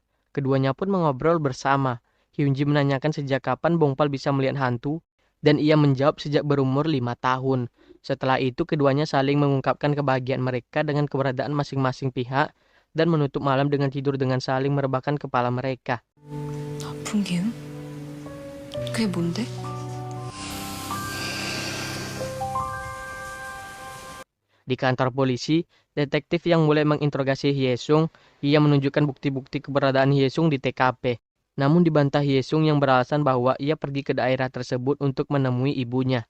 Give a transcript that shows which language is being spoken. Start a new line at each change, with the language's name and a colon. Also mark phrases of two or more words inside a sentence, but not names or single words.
Indonesian: Keduanya pun mengobrol bersama. Hyunji menanyakan sejak kapan Bongpal bisa melihat hantu, dan ia menjawab sejak berumur 5 tahun. Setelah itu keduanya saling mengungkapkan kebahagiaan mereka dengan keberadaan masing-masing pihak dan menutup malam dengan tidur dengan saling merebahkan kepala mereka.
Korean: 아픈 기운? 그게 뭔데?
Indonesian: Di kantor polisi, detektif yang mulai menginterogasi Hyesung, ia menunjukkan bukti-bukti keberadaan Hyesung di TKP. Namun dibantah Hyesung yang beralasan bahwa ia pergi ke daerah tersebut untuk menemui ibunya.